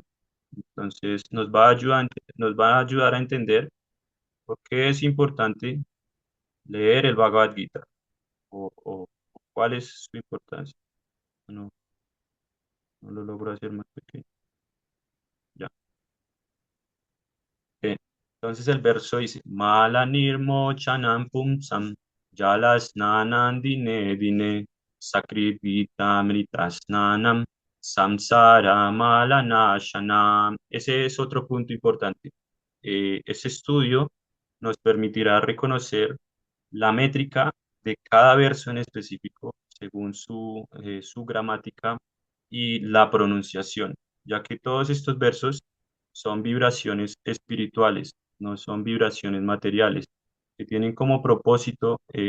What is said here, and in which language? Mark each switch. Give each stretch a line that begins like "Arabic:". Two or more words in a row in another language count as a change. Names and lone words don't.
Spanish: Entonces nos va a ayudar a entender por qué es importante leer el Bhagavad Gita o cuál es su importancia. No, no lo logro hacer más pequeño. Ya. Entonces el verso dice,
Sanskrit: Malanirmo chanam pumsam, yalas nanan dine dine, sakrivita mritasnanam, samsara malanashanam.
Spanish: Ese es otro punto importante. Ese estudio nos permitirá reconocer la métrica de cada verso en específico según su gramática y la pronunciación, ya que todos estos versos son vibraciones espirituales, no son vibraciones materiales, que tienen como propósito